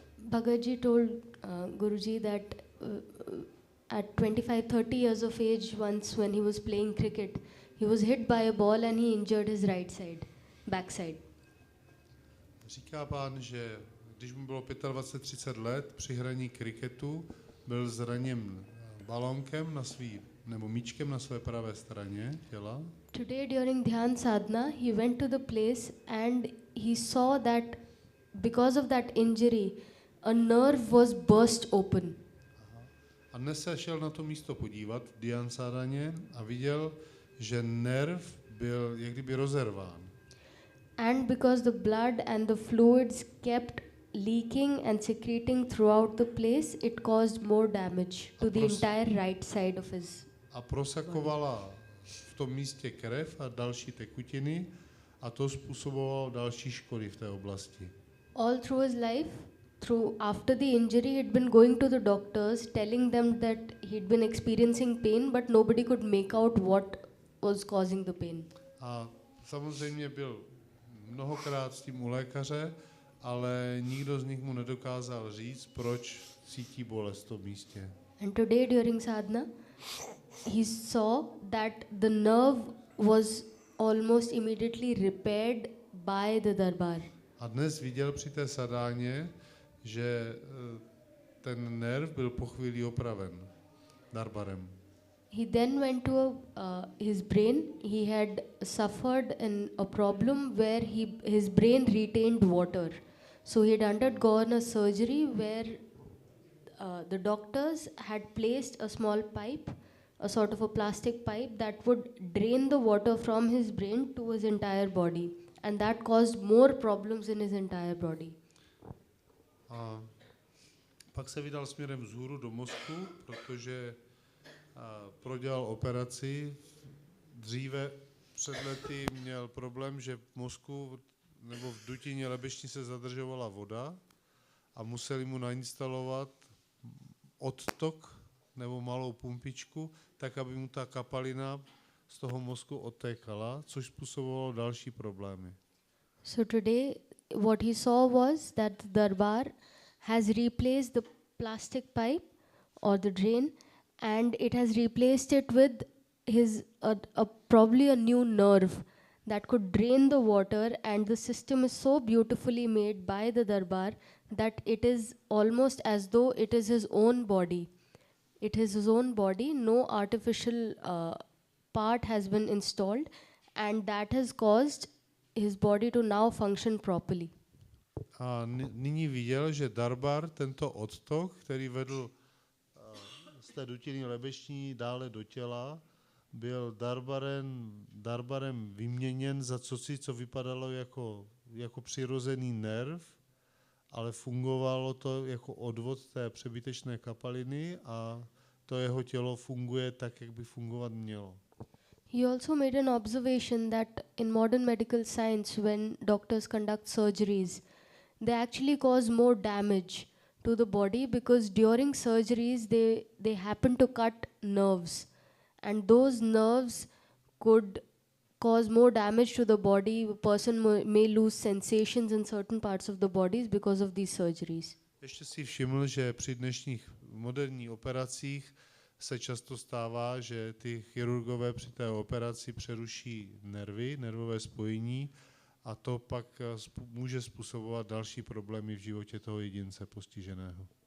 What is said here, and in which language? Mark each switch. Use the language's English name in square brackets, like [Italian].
[English] Bhagat ji told Guruji that at 25-30 years of age, once when he was playing cricket, he was hit by a ball and he injured his right side, back side. [Czech] Říká pán, že když mu bylo 25-30 let, při hraní kriketu byl zraněn balónkem na svý, nebo míčkem na své pravé straně těla. [English] Today during Dhyan Sadhana, he went to the place and he saw that because of that injury, a nerve was burst open. [Czech] A dnes se šel na to místo podívat v Dhyan Sadhaně a viděl, že nerv byl jak kdyby rozerván. [English] And because the blood and the fluids kept leaking and secreting throughout the place, it caused more damage to the entire right side of his. [Czech] A prosakovala v tom místě krev a další tekutiny a to způsobovalo další škody v té oblasti. [English] All through his life, after the injury, he'd been going to the doctors, telling them that he'd been experiencing pain, but nobody could make out what was causing the pain. [Czech] A samozřejmě byl mnohokrát s tím u lékaře, ale nikdo z nich mu nedokázal říct, proč cítí bolest v tom místě. [English] And today during sadhana, he saw that the nerve was almost immediately repaired by the darbar. [Czech] A dnes viděl při té sadáně, že ten nerv byl po chvíli opraven darbarem. [English] He then went to his brain. He had suffered a problem where his brain retained water. So he had undergone a surgery where the doctors had placed a small pipe, a sort of a plastic pipe that would drain the water from his brain to his entire body. And that caused more problems in his entire body. [Czech] A pak se vydal směrem vzhůru do mozku, protože prodělal operaci. Dříve před lety měl problém, že v mozku nebo v dutině lebešní se zadržovala voda a museli mu nainstalovat odtok nebo malou pumpičku, tak aby mu ta kapalina z toho mozku odtékala, což způsobovalo další problémy. [English] So today, what he saw was that the darbar has replaced the plastic pipe or the drain, and it has replaced it with his probably a new nerve that could drain the water, and the system is so beautifully made by the darbar that it is almost as though it is his own body. It is his own body, no artificial part has been installed, and that has caused his body to now function properly. [Czech] A nyní viděl, že darbar, tento odtok, který vedl z té dutiny lebeční dále do těla, byl darbarem vyměněn za cosi, co vypadalo jako přirozený nerv, ale fungovalo to jako odvod té přebytečné kapaliny a to jeho tělo funguje tak, jak by fungovat mělo. [English] He also made an observation that in modern medical science, when doctors conduct surgeries, they actually cause more damage to the body because during surgeries they happen to cut nerves, and those nerves could cause more damage to the body. A person may lose sensations in certain parts of the bodies because of these surgeries. [Czech] Ještě si všiml, že při dnešních moderních operacích se často stává, že ty chirurgové při té operaci přeruší nervové spojení a to pak může způsobovat další problémy v životě toho jedince postiženého.